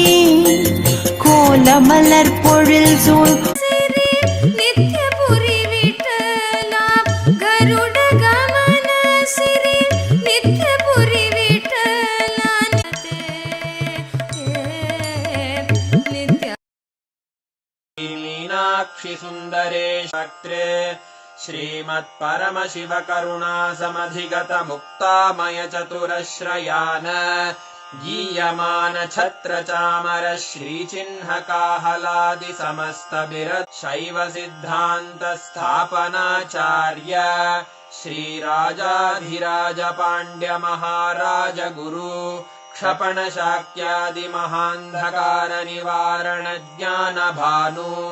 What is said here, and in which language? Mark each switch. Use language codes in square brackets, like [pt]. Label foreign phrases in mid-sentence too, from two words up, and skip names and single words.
[ta] கோலமலர் பொழில் சூழ் நித்யபுரி விட்டலாம் கருட கமன சிறி நித்யபுரி விட்டலாம் நித்ய மீனாட்சி [sa] सुन्दरेशक्त्रे श्रीमत्परमशिवकरुणासमधिगतमुक्तामयचतुरश्रयान गीयमान छत्रचामर श्रीचिह्नकाहलादिसमस्तभिरत् शैव सिद्धान्तस्थापनाचार्य श्रीराजाधिराज पाण्ड्य महाराज गुरु क्षपण शाक्यादि महान्धकार निवारण ज्ञान भानु